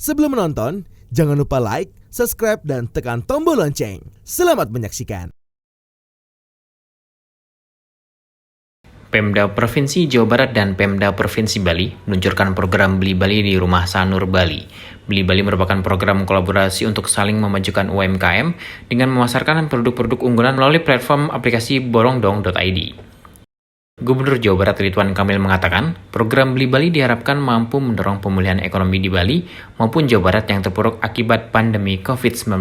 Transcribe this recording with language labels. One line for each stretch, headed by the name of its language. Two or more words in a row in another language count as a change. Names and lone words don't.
Indonesian: Sebelum menonton, jangan lupa
English: like, subscribe,
Indonesian: dan tekan tombol lonceng. Selamat menyaksikan. Pemda Provinsi Jawa Barat dan Pemda Provinsi Bali meluncurkan program Beli Bali di Rumah Sanur Bali. Beli Bali merupakan program kolaborasi untuk saling memajukan UMKM dengan memasarkan produk-produk unggulan melalui platform aplikasi borongdong.id. Gubernur Jawa Barat Ridwan Kamil mengatakan, program Beli Bali diharapkan mampu mendorong pemulihan ekonomi di Bali maupun Jawa Barat yang terpuruk akibat pandemi COVID-19.